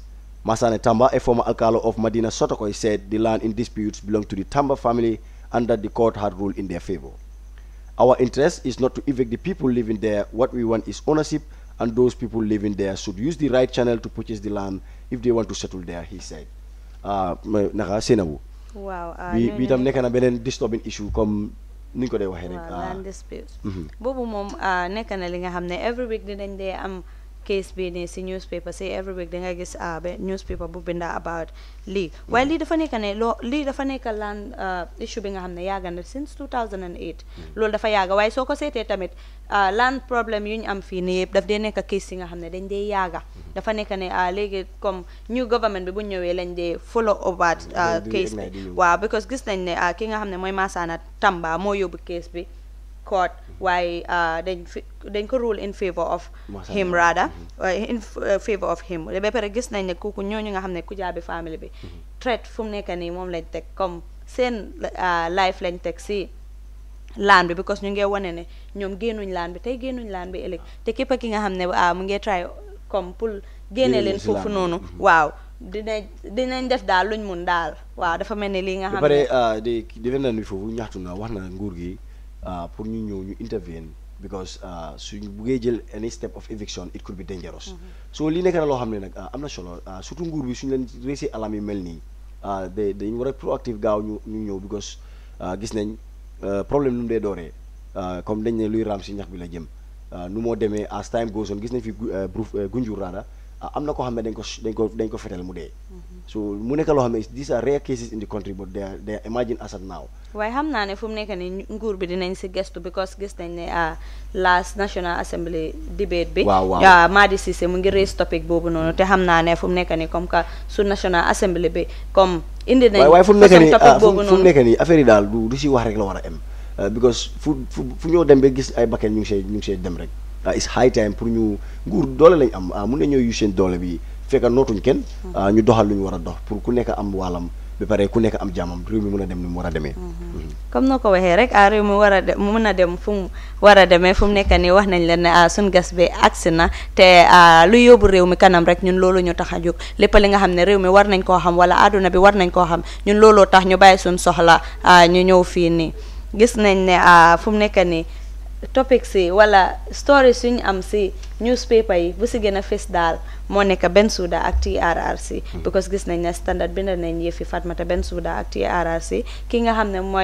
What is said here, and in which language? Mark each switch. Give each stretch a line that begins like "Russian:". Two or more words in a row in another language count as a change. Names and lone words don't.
English: Masane Tamba, a former alcalde of Madina Sotokoy, said the land in disputes belonged to the Tamba family and that the court had ruled in their favor. "Our interest is not to evict the people living there. What we want is ownership, and those people living there should use the right channel to purchase the land if they want to settle there," he said.
Wolof: Naka Senabu.
English: Wow.
Wolof: Bi tam nekk na beneen
English: disturbing issue
Wolof: comme ni ñu ko dee waxee rek.
English: Land dispute.
Wolof: Boobu moom nekk na li nga xam ne
English: every week
Wolof: dinañ dee am case bi nii si newspaper si
English: every week
Wolof: da nga gis newspaper bu binda about lii waaye lii dafa nekk ne lii dafa nekk land issue bi nga xam ne yàgga na since 2008 loolu dafa yàgga waaye soo ko seetee tamit land problème yu ñu am fii nii yëpp daf dee nekk case yi nga xam ne dañ dee yàgga dafa nekk ne léegi comme
English: new government
Wolof: bi bu ñëwee lañ dee follow about case bi waaw because gis nañ ne ki nga xam ne mooy Masana Tamba moo yóbbu case bi court waaye dañ ko rule
English: in favor of him
Wolof: rather in favor of him ba pare gis nañ ne kooku ñooñu nga xam ne Kujabi family bi threat fu mu nekk nii moom lañ teg comme seen life lañ teg si land bi because ñu ngi wane ne ñoom génnuñ land bi tey génnuñ land bi ëllëg te képp ki nga xam ne mu ngi try comme pour génne leen foofu noonu waaw dinañ def daal luñ mun daal waaw dafa mel ni lii nga xam ne ba pare di leen bi foofu ñaxtu na wax na nguur gi pour ñu ñëw ñu
English: intervene because
Wolof: suñu buggee jël
English: any step of eviction it could be dangerous
Wolof: so lii nekk na loo xam ne nag am na solo surtout nguur bi suñu leen réussi alam yi mel nii dañ war a proactive gaaw ñu ñëw because gis nañ problème nu mu dee dooree comme dañ ne luy raam si ñax bi la jëm nu moo demee
English: as time goes on
Wolof: gis nañ fi Gunjur raada am na koo xam ne dañ ko fetal mu dee so mu nekk loo xam ne
English: these are rare cases in the country but they are imagine as at now
Wolof: waaye xam naa ne fu mu nekk ni nguur bi dinañ si gestu because gis nañ ne
English: last National Assembly debate
Wolof: bi Madi Cissé mu ngi
English: raise topic
Wolof: boobu noonu te xam naa ne fu mu nekk ni
French: comme que
Wolof: su National Assembly bi comme indi nañ waaye fu mu nekk ni topic boobu noonu fu mu nekk ni affaire yi daal du si wax rek la war a am because fu ñoo dem ba gis ay bakken ñu ngi see dem rek
English: it's high time
Wolof: pour ñu nguur doole lañ am mun nañoo use seen doole bi fekk nootuñ kenn ñu doxal lu ñu war a dox pour ku nekk am wàllam ba pare ku nekk am jàmmam réew mi mën a dem ni mu war a demee comme noo ko waxee rek réew mi war a dem mën a dem fu mu war a demee fu mu nekk nii wax nañ leen ne suñ gas bi agsi na te lu yóbbu réew mi kanam rek ñun loolu ñu tax a jóg lépp li nga xam ne réew mi war nañ koo xam wala àdduna bi war nañ koo xam ñun looloo tax ñu bàyyi suñ soxla ñu ñëw fii nii gis nañ ne fu mu nekk nii topic si wala story suñu am si newspaper yi bu si gën a fës daal moo nekk Bensouda ak TRRC because gis nañ ne Standard bind nañ yëfi Fatoumatta Bensouda ak TRRC ki nga xam